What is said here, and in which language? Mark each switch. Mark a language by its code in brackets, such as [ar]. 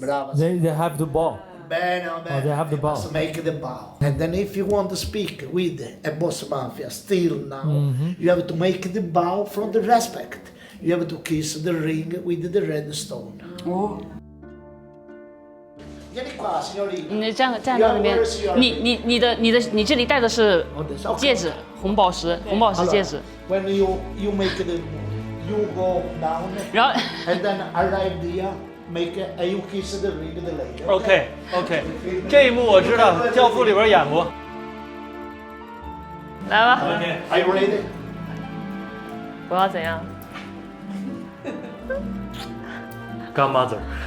[it] Brava. [en] They have the ball. [it] Bene. [en] Oh, they have the bow. Must make the bow. And then if you want to speak with a boss mafia still now, you have to make the bow from the respect. You have to kiss the ring with the red stone. Oh. [it] Vieni qua, signorina. [zh] 你站在那边，你这里戴的是戒指，红宝石戒指。 [en] When you make you go down, [zh] 然后 [en] and then arrive there, make and you kiss the ring the lady. [zh] OK， 这一幕我知道，《教父》里边演过。来吧， [en] Are you ready? [zh] 我要怎样？ [en] Godmother。